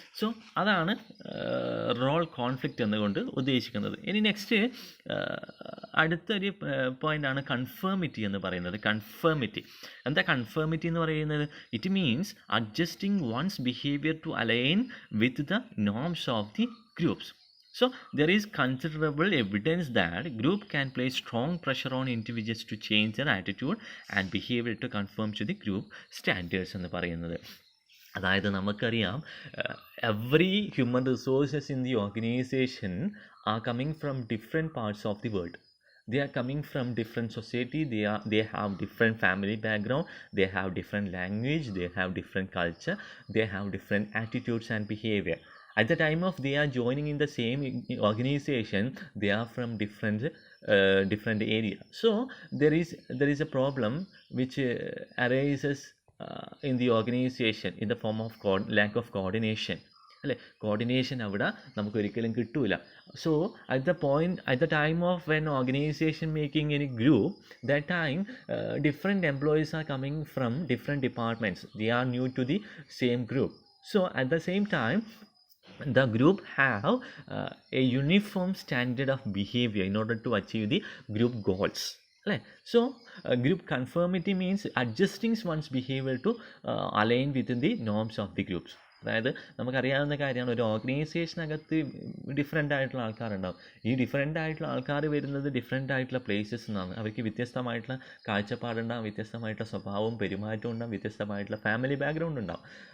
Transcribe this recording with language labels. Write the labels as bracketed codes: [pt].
[ml] So അതാണ് role conflict എന്നുകൊണ്ട് ഉദ്ദേശിക്കുന്നത്. ഇനി നെക്സ്റ്റ് അടുത്തൊരു പോയിൻ്റാണ് കൺഫേമിറ്റി എന്ന് പറയുന്നത്. കൺഫേമിറ്റി എന്താ? കൺഫേമിറ്റി എന്ന് പറയുന്നത് [en] It means adjusting one's behaviour to align with the norms of the groups. So there is considerable evidence that group can place strong pressure on individuals to change their attitude and behavior to conform to the group standards [ml] എന്ന് പറയുന്നത്. അതായത് നമുക്കറിയാം [en] Every human resources in the organisation are coming from different parts of the world. They are coming from different society, they have different family background, they have different language, they have different culture, they have different attitudes and behavior. At the time of they are joining in the same organization, they are from different area. So there is a problem which arises in the organization in the form of lack of coordination. [ml] അല്ലേ? Coordination അവിടെ നമുക്ക് ഒരിക്കലും കിട്ടൂല. [en] So at the time of when organization making any group, that time different employees are coming from different departments. They are new to the same group. So at the same time, the group have a uniform standard of behavior in order to achieve the group goals. [ml] അല്ലേ? [en] So group conformity means adjusting one's behaviour to align within the norms of the groups. [ml] അതായത് നമുക്കറിയാവുന്ന കാര്യമാണ്, ഒരു ഓർഗനൈസേഷനകത്ത് different ആയിട്ടുള്ള ആൾക്കാരുണ്ടാവും. ഈ different ആയിട്ടുള്ള ആൾക്കാർ വരുന്നത് ഡിഫറെൻ്റ് ആയിട്ടുള്ള പ്ലേസസ് നിന്നാണ്. അവർക്ക് വ്യത്യസ്തമായിട്ടുള്ള കാഴ്ചപ്പാടുണ്ടാകും, വ്യത്യസ്തമായിട്ടുള്ള സ്വഭാവവും പെരുമാറ്റവും ഉണ്ടാകും, വ്യത്യസ്തമായിട്ടുള്ള ഫാമിലി ബാക്ക്ഗ്രൗണ്ട് ഉണ്ടാകും.